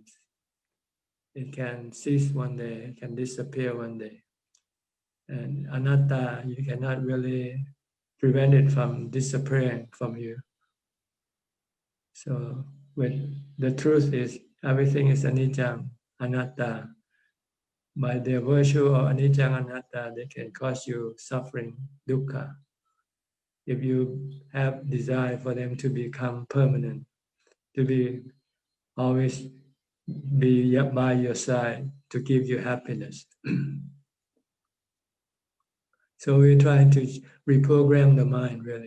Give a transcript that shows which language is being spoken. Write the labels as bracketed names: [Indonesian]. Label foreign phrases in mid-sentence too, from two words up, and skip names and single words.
[English] It can cease one day, it can disappear one day. And anatta, you cannot really prevent it from disappearing from you. So when the truth is everything is [Pali] anicca, anatta. [English] By the virtue of [Pali] anicca, anatta, [English] they can cause you suffering, dukkha. If you have desire for them to become permanent, to be always be by your side, to give you happiness. So we're trying to reprogram the mind, really.